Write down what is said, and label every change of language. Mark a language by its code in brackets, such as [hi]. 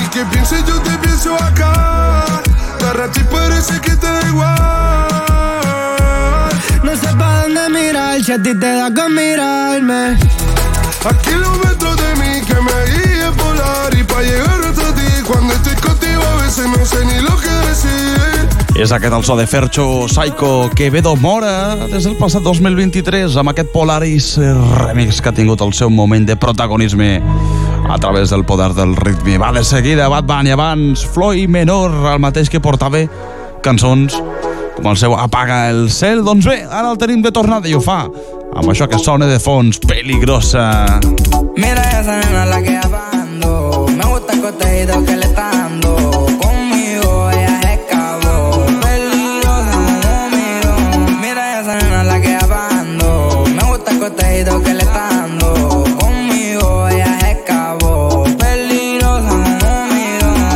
[es] Ni que pienses, yo te pienso acá. De rato parece que te da igual. No sé pa' dónde mirar, si a ti te da con mirarme. A kilómetros de mí que me guíe polar. Y pa' llegar hasta ti, cuando estoy contigo a veces no sé ni lo que decir. [ca] És aquest el so de Fercho, Psycho, Quevedo, Mora, des del passat 2023, amb aquest Polaris remix que ha tingut el seu moment de protagonisme a través del poder del ritme. Va de seguida, Bad Bunny, abans Floyd Menor, el mateix que portava cançons com el seu Apaga el cel. Doncs bé, ara el tenim de tornada i ho fa amb això que sona de fons, Peligrosa. [es] Mira esa nena la que apagando, me gusta el costejito que le está dando. Conmigo ella es cabo, peligrosa conmigo. Mira esa nena la que apagando, me gusta el costejito que le está dando. Conmigo ella es cabo, peligrosa conmigo.